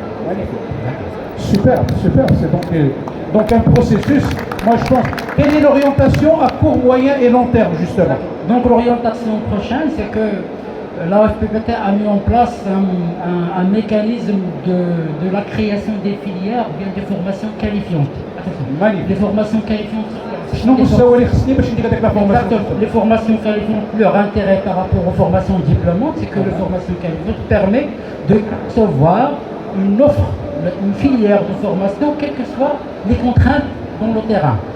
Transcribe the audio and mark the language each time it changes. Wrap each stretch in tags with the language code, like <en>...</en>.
<fr>Magnifique. Super. C'est donc un processus Moi, je pense. Quelle est l'orientation à court, moyen et long terme, justement? Donc l'orientation prochaine, c'est que la OFPPT a mis en place un mécanisme de la création des filières, bien des formations qualifiantes. Magnifique. Les formations qualifiantes.</fr> <ar>شنو مستوى اللي خصني باش ندير هذيك لا فورماسيون؟</ar> <fr>Exactement. Les formations qualifiantes, leur intérêt par rapport aux formations diplômantes, c'est que les formations qualifiantes permettent de concevoir une offre, une filière de formation, quelles que soient les contraintes dans le terrain.</fr>